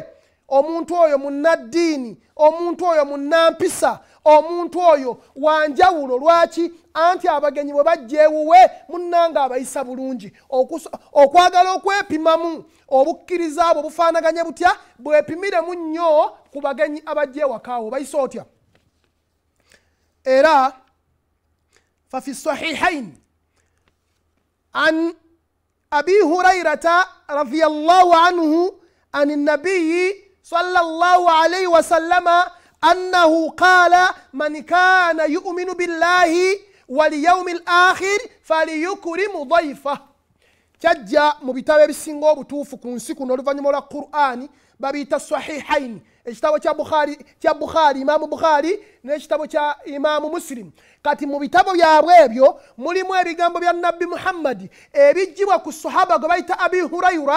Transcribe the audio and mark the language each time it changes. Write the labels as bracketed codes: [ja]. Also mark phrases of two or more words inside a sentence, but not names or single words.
[lg] Omuntu oyo munnaddiini, omuntu oyo munnampisa, omuntu oyo wanjawulo. Lwaki? Anti abagenyi bwe bajja ewuwe munnanga abayisa bulungi. Okwagala okwepimamu obukkiriza bwe bufaanaganye butya, bwepimiremu nnyo ku bagenyi abajja ewakaawo bayisa otya. [ar] Era ففي الصحيحين عن أبي هريرة رضي الله عنه عن النبي صلى الله عليه وسلم أنه قال من كان يؤمن بالله واليوم الآخر فليكرم ضيفه. [lg] Kyajja mu bitabo ebisinga obutuufu ku nsi kuno oluvannyuma lwa Qur'ani babiyita Sahihaini, ekitabo kya Bukhari, Imaamu Bukhari n'ekitabo kya Imaamu Muslim. Kati mu bitabo byabwe ebyo mulimu ebigambo bya Nabbi Muhammadi ebijjibwa ku sahaba gwe bayita Abi Hurayra.